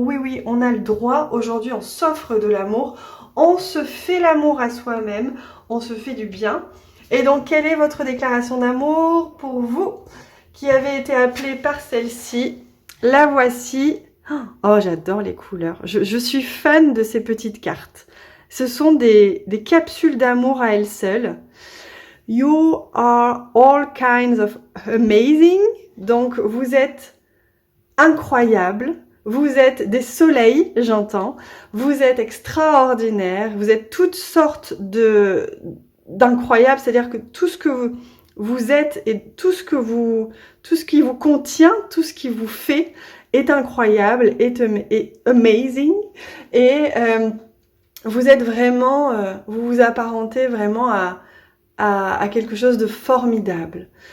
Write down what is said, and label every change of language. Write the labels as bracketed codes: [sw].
[fr] Oui, oui, on a le droit, aujourd'hui on s'offre de l'amour, on se fait l'amour à soi-même, on se fait du bien. Et donc quelle est votre déclaration d'amour pour vous qui avez été appelé par celle-ci? La voici. Oh, j'adore les couleurs. Je suis fan de ces petites cartes. Ce sont des capsules d'amour à elles seules. [en] You are all kinds of amazing. [fr] Donc, vous êtes incroyables. Vous êtes des soleils, j'entends. Vous êtes extraordinaires. Vous êtes toutes sortes d'incroyables. C'est-à-dire que tout ce que vous êtes et tout ce qui vous contient, tout ce qui vous fait est incroyable, est amazing, et vous êtes vraiment, vous vous apparentez vraiment à quelque chose de formidable.